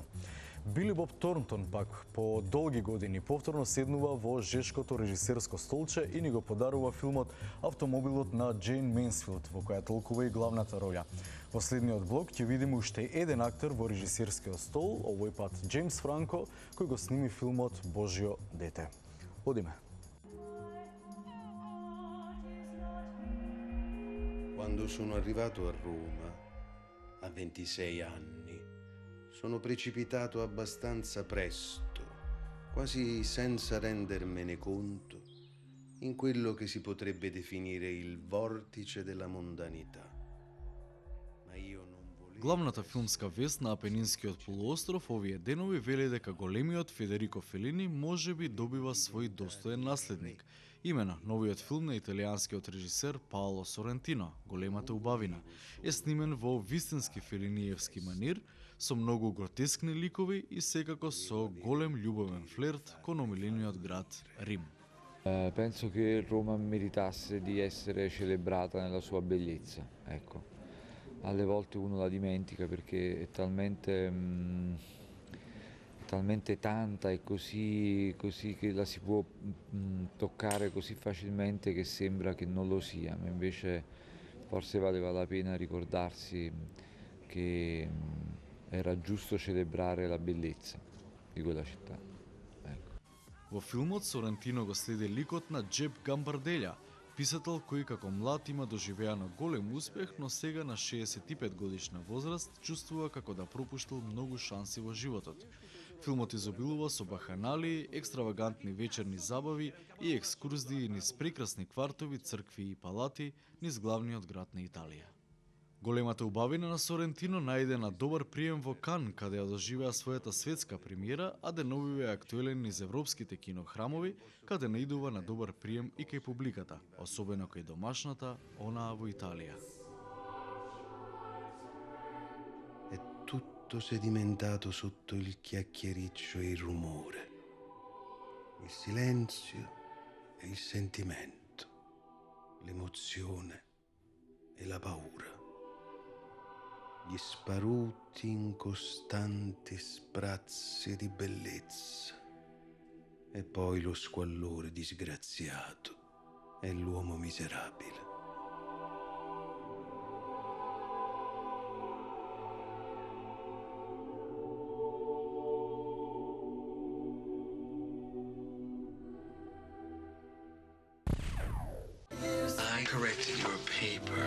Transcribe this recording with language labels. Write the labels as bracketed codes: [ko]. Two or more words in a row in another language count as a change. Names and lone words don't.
[mk] Били Боб Торнтон пак по долги години повторно седнува во жешкото режисерско столче и ни го подарува филмот "Автомобилот" на Джейн Менсфилд, во која толкува и главната роља. Во следниот блок ќе видиме уште еден актер во режисерскиот стол, овој пат Джеймс Франко, кој го сними филмот "Божјо дете". Одиме. [it] Quando sono arrivato a Roma, a 26 anni, sono precipitato abbastanza presto, quasi senza rendermene conto, in quello che si potrebbe definire il vortice della mondanità. Ma io non volevo... [mk] Главната филмска вест на Апенинскиот полуостров овие денови вели дека големиот Федерико Фелини можеби добива свој достоен наследник. Имено, новиот филм на италијанскиот режисер Паоло Сорентино, "Големата убавина", е снимен во вистински фелиниевски манир, со многу гротескни ликови и секако со голем љубовен флерт кон омилениот град Рим. [it] Penso che Roma meritasse di essere celebrata nella sua bellezza, ecco. Alle volte uno la dimentica perché è talmente tanta e così che la si può toccare così facilmente che sembra che non lo sia, ma invece forse valeva la pena ricordarsi che era giusto celebrare la bellezza di quella città. Ecco. [mk] Во филмот Сорентино го следи ликот на Джеб Гамбарделја, писател кој како млад има доживеано голем успех, но сега на 65 годишна возраст чувствува како да пропуштил многу шанси во животот. Филмот изобилува со баханалии, екстравагантни вечерни забави и екскурзии низ прекрасни квартови, цркви и палати низ главниот град на Италија. Големата убавина на Сорентино најде на добар прием во Кан, каде ја доживеа својата светска премиера, а деновиве е актуелен низ европските кинохрамови, каде наидува на добар прием и кај публиката, особено кај домашната, онаа во Италија. [it] È tutto tutto sedimentato sotto il chiacchiericcio e il rumore, il silenzio e il sentimento, l'emozione e la paura, gli sparuti incostanti sprazzi di bellezza e poi lo squallore disgraziato e l'uomo miserabile. [en] I corrected your paper.